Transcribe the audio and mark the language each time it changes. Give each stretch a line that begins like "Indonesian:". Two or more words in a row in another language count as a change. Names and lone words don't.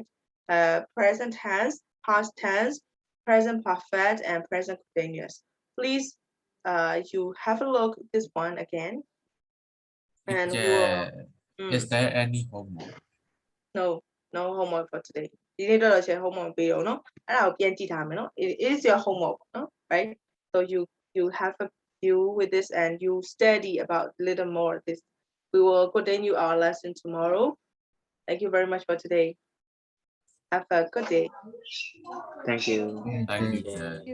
English: Present tense, past tense, present perfect, and present continuous. Please, you have a look at this one again, and Is there any homework? no homework for today.
Burmese: ဒီနေ့တော့ချေ homework ပေးတော့နော်အဲ့ဒါကိုပြန်ကြည့်ထားမယ်နော်
English: it is your homework နော် right, so you have a view with this and you study about a little more this. We will continue our lesson tomorrow. Thank you very much for today. Have a good day. Thank you. Thank you, sir.